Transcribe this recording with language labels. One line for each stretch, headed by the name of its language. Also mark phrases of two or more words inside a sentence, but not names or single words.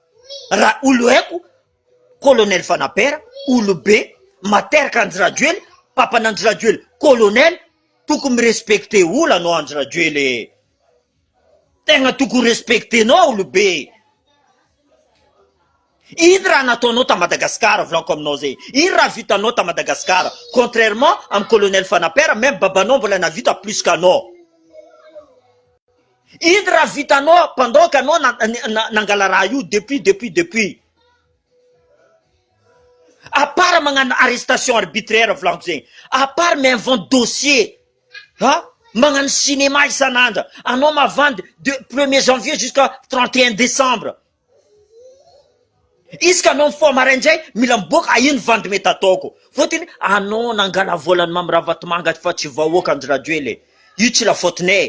Malagasy: raha olo haiko colonel Fanapera, olo be materaka Andry Rajoely, papan'Andry Rajoely colonel, tokony respecte olo anao Andry Rajoely, tegna tokony respectenao olo be. Ino raha nataonao ta Madagasikara, volako aminao zay, ino raha vitanao ta Madagasikara, contrairement am colonel Fanapera, même babanao mbola navita plus qu'anao. Ino raha vitanao
French: pendant que
Malagasy: anao nangala raha io depuis.
French: À part
Malagasy: magnano
French: arrestation arbitraire
Malagasy: volako zegny,
French: à part
Malagasy: miinvente dossier, magnano cinéma isan'andra, anao mavandy de
French: 1er janvier jusqu'à 31 décembre.
Malagasy: Iska anao mifoha maraindray mila miboaka, ino vandy mety ataoko? Fotony anao nangala volany Mamirahavatomanga fa tsy vahoaka Andry Rajoely, io tsy
French: la faute-nay.